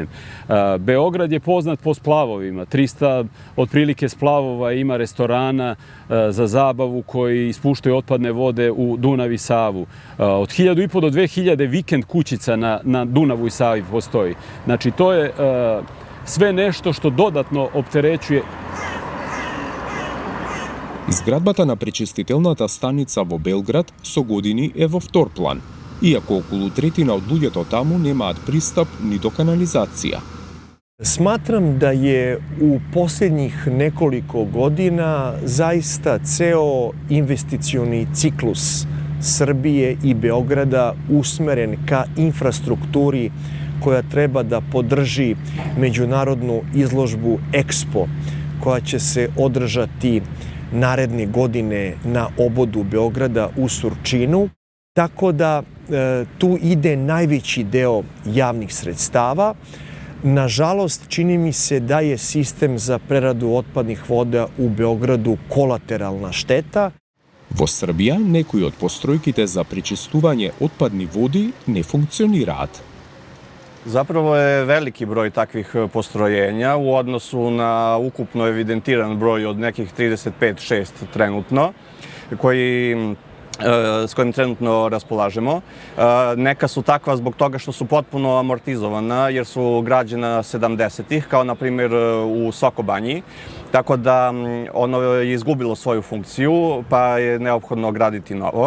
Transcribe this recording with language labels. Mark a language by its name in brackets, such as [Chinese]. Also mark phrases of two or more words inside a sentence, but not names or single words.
[Serbian] Beograd je poznat po splavovima. 300 otprilike splavova ima restorana za zabavu koji ispuštaju otpadne vode u Dunav i Savu. Od 1500 do 2000 vikend kućica na Dunavu i Savi postoji. Znači, to je sve nešto što dodatno opterećuje. [Macedonian] Изградбата на пречистителната станица во Белград со години е во втор план, иако околу третина од луѓето таму немаат пристап ни до канализација. [Serbian] Smatram da je u posljednjih nekoliko godina zaista ceo investicioni ciklus Srbije i Beograda usmeren ka infrastrukturi koja treba da podrži međunarodnu izložbu Expo, koja će se održati naredne godine na obodu Beograda u Surčinu, tako da tu ide najveći deo javnih sredstava. Nažalost, čini mi se da je sistem za preradu otpadnih voda u Beogradu kolateralna šteta. [Macedonian] Во Србија, некои од постројките за пречистување отпадни води не функционираат. [Serbian] Zapravo je veliki broj takvih postrojenja u odnosu na ukupno evidentiran broj od nekih 35-6 trenutno, s kojim trenutno raspolažemo. Neka su takva zbog toga što su potpuno amortizovana jer su građena 70-ih, kao na primjer u Sokobanji, tako da ono je izgubilo svoju funkciju pa je neophodno graditi novo.